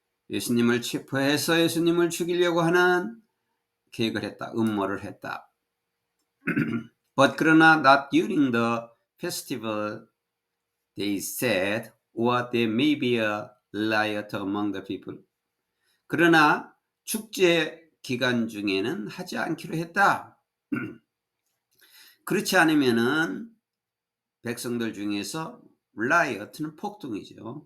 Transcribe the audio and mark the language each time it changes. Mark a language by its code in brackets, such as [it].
[ko] 예수님을 체포해서 예수님을 죽이려고 하는 계획을 했다. 음모를 했다. [en] But [ko] 그러나 [en] not during the festival, they said, or there may be a riot among the people. [ko] 그러나 축제 기간 중에는 하지 않기로 했다. 그렇지 않으면은 백성들 중에서 riot는 폭동이죠.